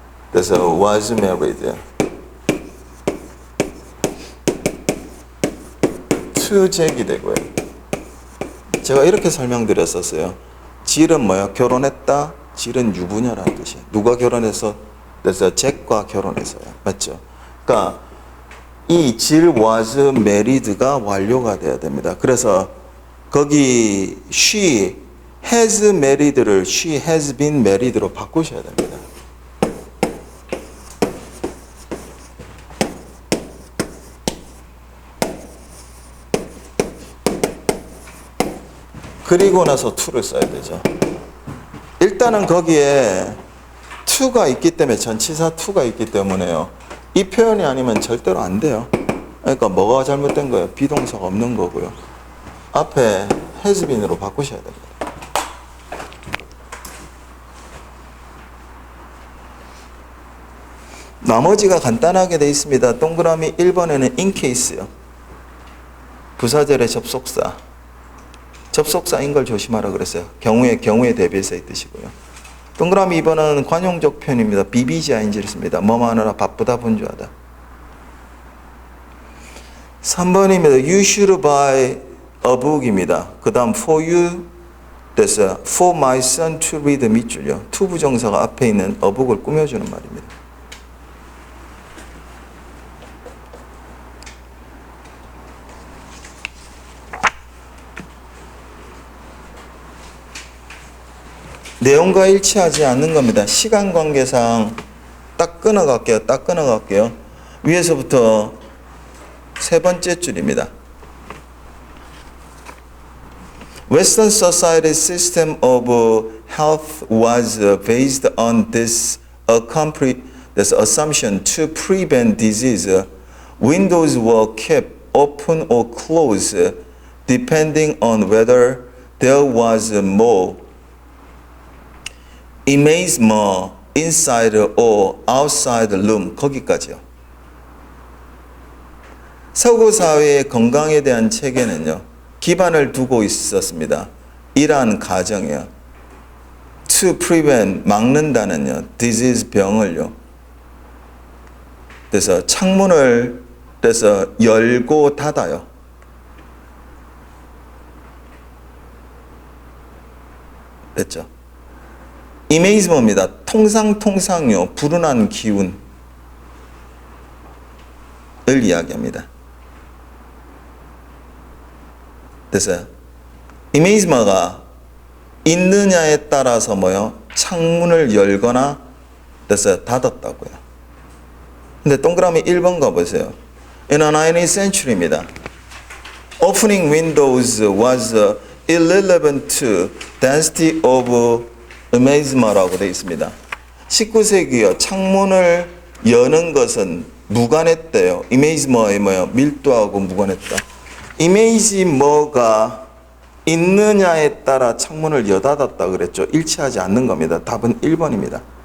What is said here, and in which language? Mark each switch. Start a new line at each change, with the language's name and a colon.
Korean: 그래서
English: was married to
Korean: 잭이 되고요. 제가 이렇게 설명드렸었어요. 질은 뭐야? 결혼했다. 질은 유부녀라는 뜻이에요. 누가 결혼해서? 그래서 잭과 결혼해서요. 맞죠? 그러니까 이 질
English: was married
Korean: 가 완료가 돼야 됩니다. 그래서 거기
English: she has married
Korean: 를
English: she has been married
Korean: 로 바꾸셔야 됩니다. 그리고 나서 to를 써야 되죠. 일단은 거기에 to가 있기 때문에 전치사 to가 있기 때문에요. 이 표현이 아니면 절대로 안 돼요. 그러니까 뭐가 잘못된 거예요? 비동사가 없는 거고요. 앞에
English: has been
Korean: 으로 바꾸셔야 됩니다. 나머지가 간단하게 되어 있습니다. 동그라미 1번에는
English: in case
Korean: 요. 부사절의 접속사. 접속사인 걸 조심하라 그랬어요. 경우에 대비해서의 뜻이고요. 동그라미 2번은 관용적 표현입니다. BBGING를 씁니다. 뭐뭐 하느라 바쁘다 분주하다. 3번입니다.
English: You should buy a book입니다.
Korean: 그 다음
English: for you
Korean: 됐어요.
English: For my son to read
Korean: 밑줄요. to 부정사가 앞에 있는 a book을 꾸며주는 말입니다. 내용과 일치하지 않는 겁니다. 시간 관계상 딱 끊어갈게요. 위에서부터 세 번째 줄입니다.
English: Western society's system of health was based on this assumption to prevent disease. Windows were kept open or closed depending on whether there was more imagement inside or outside the room.
Korean: 거기까지요. 서구 사회의 건강에 대한 체계는요. 기반을 두고 있었습니다. 이러한 가정이요.
English: To prevent
Korean: 막는다는요. disease 병을요. 그래서 창문을 그래서 열고 닫아요. 됐죠? 이메이즈모입니다. 통상요. 불운한 기운을 이야기합니다. 됐어요? 이메이즈모가 있느냐에 따라서 뭐요? 창문을 열거나 됐어요? 닫았다고요. 근데 동그라미 1번 가보세요.
English: In the 19th century
Korean: 입니다.
English: Opening windows was irrelevant to density of miasma
Korean: 라고 되어 있습니다. 19세기요. 창문을 여는 것은 무관했대요. 이미지머의 뭐요? 밀도하고 무관했다. 이미지머가 있느냐에 따라 창문을 여닫았다 그랬죠. 일치하지 않는 겁니다. 답은 1번입니다.